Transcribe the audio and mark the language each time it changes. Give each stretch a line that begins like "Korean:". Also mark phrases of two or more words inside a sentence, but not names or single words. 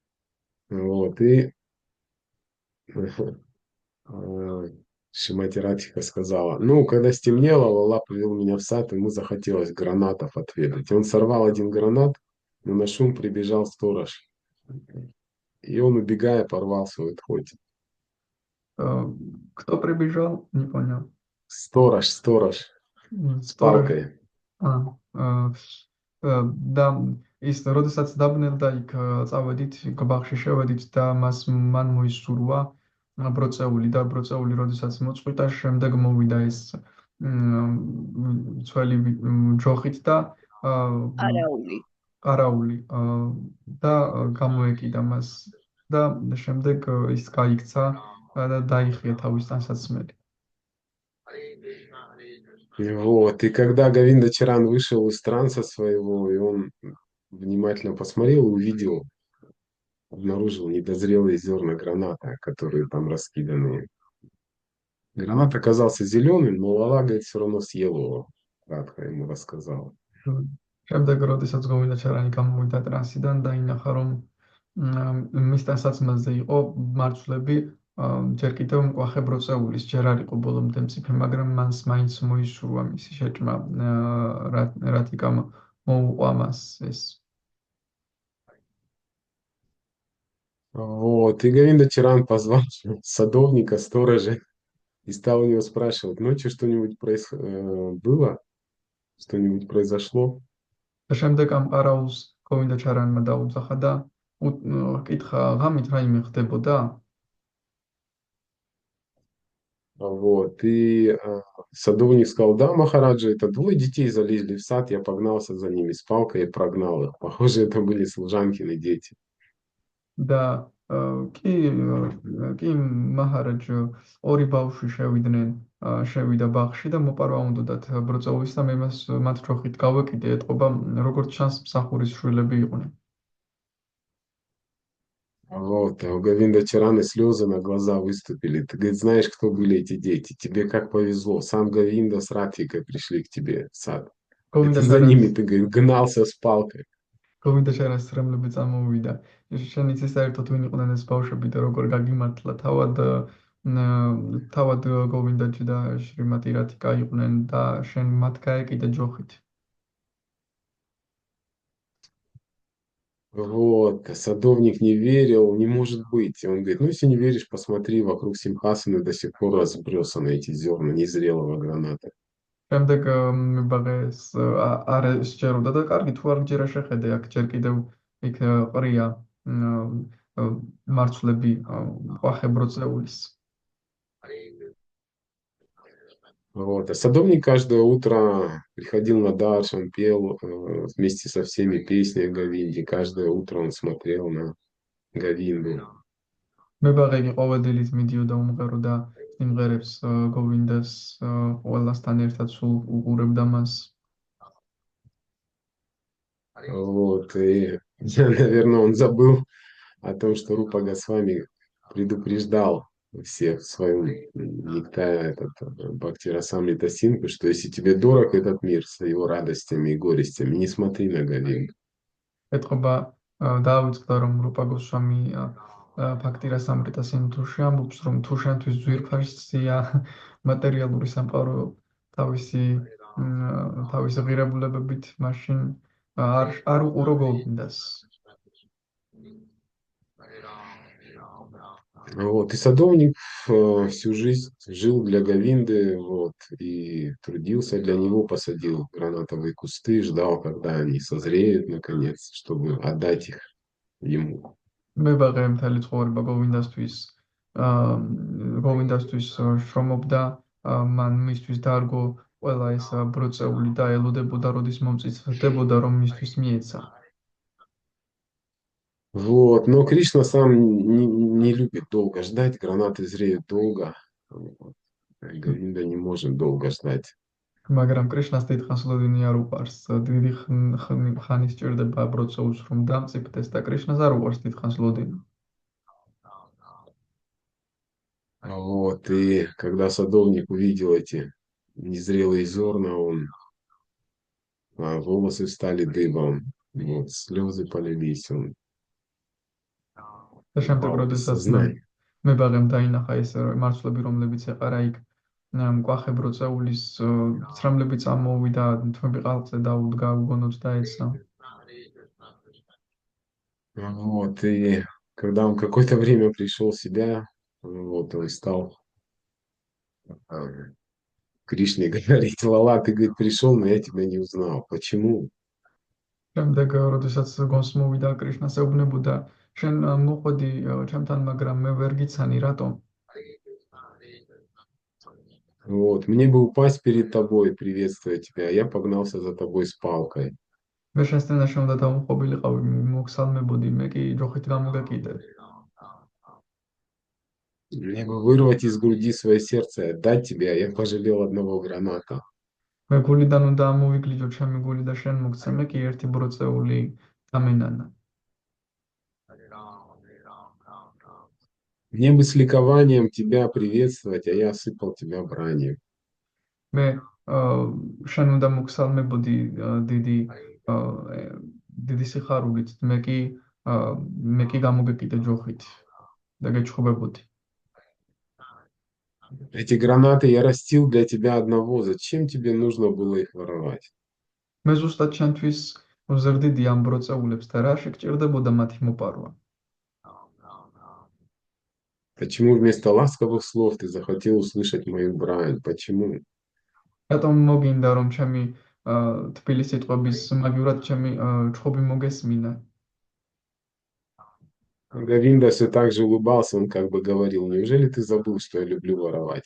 Russian: Вот. Вот, и э, Шимати сказала, ну, когда стемнело, Лала повел меня в сад, ему захотелось гранатов отведать. И он сорвал один гранат, но на шум прибежал сторож. И он, убегая, порвал свой тхоти. Э, Кто прибежал? Не понял. Сторож, с Сторож. палкой. А,
Georgian: და ის როდესაც დაბნელდა იქ წავედით ბაღში შევედით და მან მოისურვა ბროწეული და ბროწეული როდესაც მოწყვიტა შემდეგ მოვიდა ეს ძველი ჯოხით და არაული. ყარაული და გამოეკიდა მას და შემდეგ ის გაიქცა და დაიხია თავის ტანსაცმელი.
Russian: Вот. И когда Говинда Чаран вышел из транса своего, и он внимательно посмотрел и увидел, обнаружил недозрелые зерна граната, которые там раскиданы. Гранат оказался зеленым, но Лала, говорит, все равно съел его. Радха ему рассказала.
Georgian: შემდეგ როდესაც გოვიდა ჩარანი გამოვიდა ტრანსიდან და ინახა რომ მის ტანსაცმელზე იყო მარცვლები ჯერ კიდევ მკვახე ბროწეულის ჯერ არ იყო ბოლომდე მწიფე მაგრამ მას მაინც მოისურვა მისი შეჭმა რათიკამ მოუყვა მას ეს
Russian: Вот. И Говинда Чаран позвал садовника, сторожа, и стал у него спрашивать, ночью что-нибудь было? Что-нибудь произошло?
Georgian: და შემდეგ ამ ყარაულს გოვიდა ჩარანმა დაუძახა და კითხა ღამით რაიმე ხდებოდა
Russian: Вот. И садовник сказал, да, Махараджа, это двое детей залезли в сад, я погнался за ними с палкой и прогнал их. Похоже, это были служанкины дети.
Georgian: და კი კი მაჰარაჯ ორი ბავშვი შევიდა ბაღში და მოპარვა უნდათ ბროწეულის და მე მათ ჯოხით გავეკიდე ეთყობა როგორც ჩანს მსახურის შვილები იყვნენ
Russian: Вот, а у Говинда Чараны слезы на глаза выступили. Ты, говорит, знаешь, кто были эти дети? Тебе как повезло. Сам Говинда с Радхикой пришли к тебе в сад. И
Georgian: გოვინდა
Russian: ты за
Georgian: ჩარანის
Russian: ними, ты, говорит, гнался с палкой.
Georgian: გოვინდა ჩარანის რემლები წამოვიდა შენ იცი საერთოდ ვინ იყვნენ ეს ბავშვები და როგორ გაგიმართლა თავად გოვინდაჯი და შრიმატი რათიკა იყვნენ და შენ მათ გაეკიდე ჯოხით
Russian: Вот, а садовник не верил, не может быть. И он говорит, ну, если не веришь, посмотри, вокруг Симхасаны до сих пор разбросаны эти зерна незрелого граната.
Georgian: შემდეგ მებაღეს არ შეეროდა და კარგი თუ არ გჯერა შეხედე აქ ჯერ კიდევ იქ ყრია მარცვლები ყვახე ბროწეულის
Russian: Вот. А садовник каждое утро приходил на дачу, он пел вместе со всеми песни о Говинде. Каждое утро он смотрел на Говинду.
Georgian: მებაღე კი ყოველდღიურად მიდიოდა უმღეროდა სიმღერებს გოვინდას ყველასთან ერთად სულ უყურებდა მას
Russian: Вот. И, наверное, он забыл о том, что Рупа Госвами предупреждал всех в своем нектаре Бхакти Расамрита Синху, что если тебе дорог этот мир с его радостями и горестями, не смотри на Говинду.
Georgian: ეთყობა დაავიწყდა რომ რუპა გოსვამი ფაქტირას ამრიტა სინთუში ამბობს რომ თუ შენთვის ძვირფასია მატერიალური სამყარო თავისი ღირებულებებით მაშინ არ უყურო გოვინდას
Russian: Вот. И садовник всю жизнь жил для Говинды, вот, и трудился для него, посадил гранатовые кусты, ждал, когда они созреют, наконец, чтобы отдать их ему.
Georgian: მებაღე მთელი ცხოვრება გოვინდასთვის შრომობდა მან მისთვის დარგო ყველა ეს ბროწეული და ელოდებოდა როდის მომწიფდებოდა რომ მისთვის მიეცა
Russian: Вот. Но Кришна сам не любит долго ждать, гранаты зреют долго. Вот. Говинда не может долго ждать.
Georgian: მაგრამ კრიშნას დიდხანს ლოდინი არ უყარს დიდი ხანი სჭირდება ბროწეულს რომ დამწიფდეს და კრიშნას არ უყარს დიდხანს ლოდინი
Russian: Вот. И когда садовник увидел эти незрелые зерна, волосы стали дыбом, вот, слезы полились, он
Georgian: და შემდეგ
Russian: упал в
Georgian: როდესაც
Russian: бессознание.
Georgian: მებაღემ დაინახა ეს მარცვლები, რომლებიც ეყარა იქ მკვახე ბროწეულის ცრემლები წამოვიდა, თმები ყალყზე დაუდგა, უგონოდ დაეცა.
Russian: Вот, и когда он какое-то время пришел в себя, вот он стал Кришне говорить: Лала, ты, говорит, пришел, но я тебя не узнал. Почему?
Georgian: შემდეგ როდესაც გონს მოვიდა კრიშნას ეუბნებოდა, შენ მოხვედი ჩემთან, მაგრამ მე ვერ გიცანი, რატომ?
Russian: Вот, мне бы упасть перед тобой, приветствовать тебя, а я погнался за тобой с палкой.
Georgian: მე შენ სტენაში უნდა დავმყოფილიყავი, მოგსალმებოდი, მე კი ჯოხით გამოგეკიდე.
Russian: Мне бы вырвать из груди свое сердце и отдать тебе, а я пожалел одного граната.
Georgian: მე გულიდან უნდა ამოვიგლიჯო ჩემი გული და შენ მოგცე, მე კი ერთი ბროწეული დამენანა.
Russian: Мне бы с ликованием тебя приветствовать, а я осыпал тебя бранью.
Georgian: მე შენ უნდა მოგსალმებოდი დიდი სიხარულით, მე კი გამოგეკიდე ჯოხით და გეჩხუბებოდი.
Russian: Эти гранаты я растил для тебя одного. Зачем тебе нужно было их воровать?
Georgian: მე ზუსტად ჩემთვის ვზრდიდი ამ ბროწეულებს და რა შეგჭირდებოდა მათი მოპარვა?
Russian: Почему вместо ласковых слов ты захотел услышать мою брань? Почему?
Georgian: რატომ მოგინდა რომ ჩემი თბილი სიტყვების მაგივრად ჩემი ჩხუბი მოგესმინა?
Russian: Говинда все так же улыбался, он как бы говорил: неужели ты забыл, что я люблю воровать?